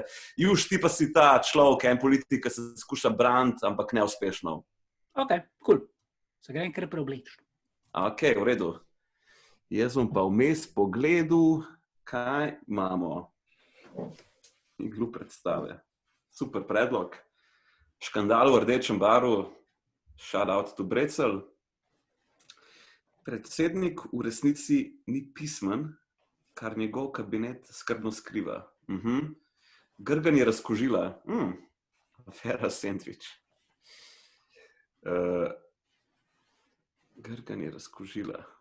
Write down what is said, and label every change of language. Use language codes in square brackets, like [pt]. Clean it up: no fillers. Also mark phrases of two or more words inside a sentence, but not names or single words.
[sl] Juž, ti pa si ta človek, en politik, ki se skuša braniti, ampak neuspešno. [en] Ok, cool. [sl] Se grem kar preobleči. Ok, v redu. Jaz bom pa vmes pogledal, kaj imamo. Iglu predstave. Super predlog. Škandal v rdečem baru. [en] Shout out to Brecelj. [sl] Predsednik v resnici ni pismen, kar njegov kabinet skrbno skriva. Grgan je razkožila. Afera sendvič. Grgan je razkožila.